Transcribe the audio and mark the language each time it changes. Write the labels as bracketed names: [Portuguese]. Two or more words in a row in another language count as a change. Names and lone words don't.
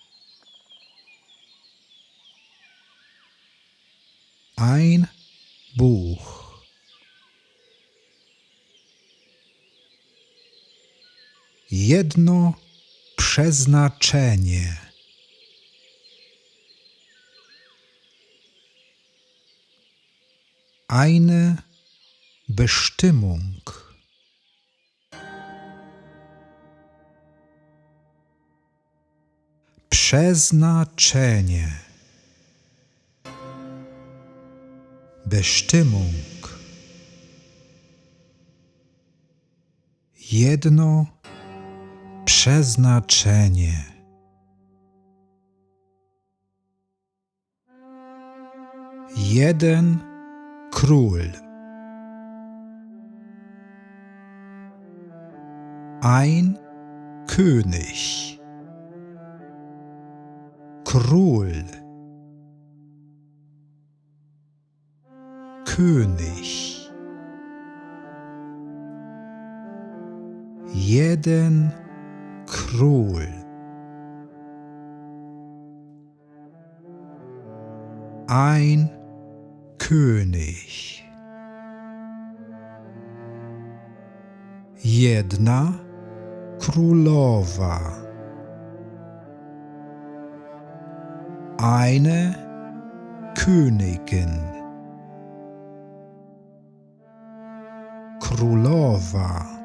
[German] Ein Buch. [Polish] Jedno przeznaczenie. [German] Eine Bestimmung. [Polish] Przeznaczenie. [German] Bestimmung. [Polish] Jedno przeznaczenie. Jeden król. [German] Ein König. [Polish] Król. König. Jeden król. [German] Ein König. [Polish] Jedna królowa. [German] Eine Königin. [Polish] Królowa.